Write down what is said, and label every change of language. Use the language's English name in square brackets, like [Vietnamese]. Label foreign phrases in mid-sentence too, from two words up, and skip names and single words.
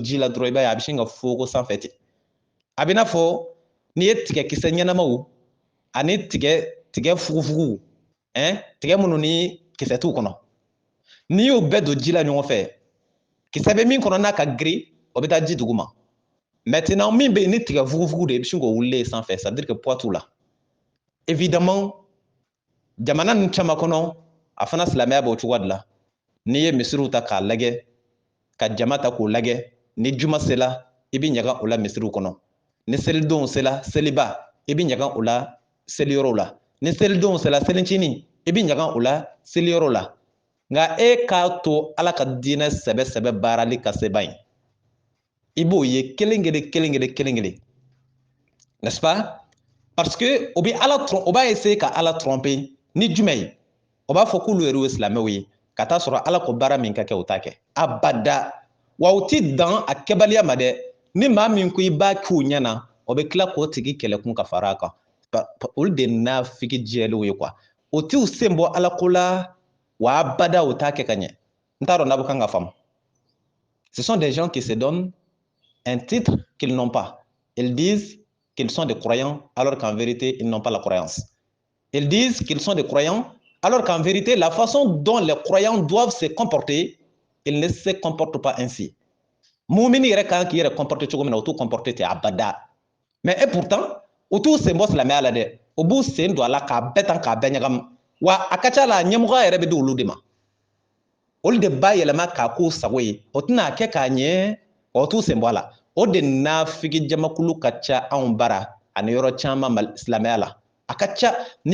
[Bambara] ji la dɔrɔn i b'a ye a bɛ sin ka foko sanfɛ ten a bɛ n'a fɔ n'i ye tigɛkisɛ ɲɛnamaw ani tigɛ fugufugu tigɛ minnu ni kisɛ t'u kɔnɔ n'i y'o bɛɛ don ji la ɲɔgɔn fɛ kisɛ bɛ min kɔnɔ n'a ka girin o bɛ taa ji duguma maintenant min bɛ yen ni tigɛ fugufugu de i bɛ sin k'o wulilen sanfɛ [French] c'est à dire que [Bambara] poids t'u la évidemment jamana ninnu caman kɔnɔ a fana silamɛya b'o cogoya de la n'i ye misiriw ta k'a lajɛ ka jama ta k'o lajɛ ni juma sela i bɛ ɲaga o la misiriw kɔnɔ ni selidonw sela seliba i bɛ ɲaga o la seliyɔrɔw la ni selidonw sela selicinin i bɛ ɲaga o la seliyɔrɔw la nka e k'a to Ala ka diinɛ sɛbɛsɛbɛ baarali ka se ban ye i b'o ye kelen kelen [French] n'est-ce pas parce que [Bambara] o b'a essayer ka Ala tromper ni jumɛn ye o b'a fɔ k'olu yɛrɛ ye silamɛw ye ka taa sɔrɔ Ala ko baara min ka kɛ o t'a kɛ abada wa o ti dan a kɛbaliya ma dɛ ni maa min ko i b'a k'u ɲɛna o bɛ tila k'o tigi kɛlɛkun ka fara a kan olu de nafiki jɛlenw ye quoi o t'u sen bɔ Ala ko la wa abada o t'a kɛ ka ɲɛ n t'a dɔn n'a bɛ kan ka faamu [French] ce sont des gens qui se donnent un titre qu'ils n'ont pas ils disent qu'ils sont des croyants alors qu'en vérité ils n'ont pas la croyance ils disent qu'ils sont des croyants alors qu'en vérité la façon dont les croyants doivent se comporter ils ne se comportent pas ainsi [Bambara] mumini yɛrɛ kan k'i yɛrɛ comporter cogo min na o t'u comporter ten abada [French] mais et pourtant [Bambara] o t'u sen bɔ silamɛya la dɛ o b'u sen don a la k'a bɛɛ tan k'a bɛɛ ɲagamu wa a ka ca la ɲɛmɔgɔya yɛrɛ bɛ di olu de ma olu de b'a yɛlɛma k'a k'u sago ye o tɛna kɛ k'a ɲɛ o t'u sen bɔ a la o de nafiki jamakulu ka ca anw bara ani yɔrɔ caman silamɛya la a ka ca n'i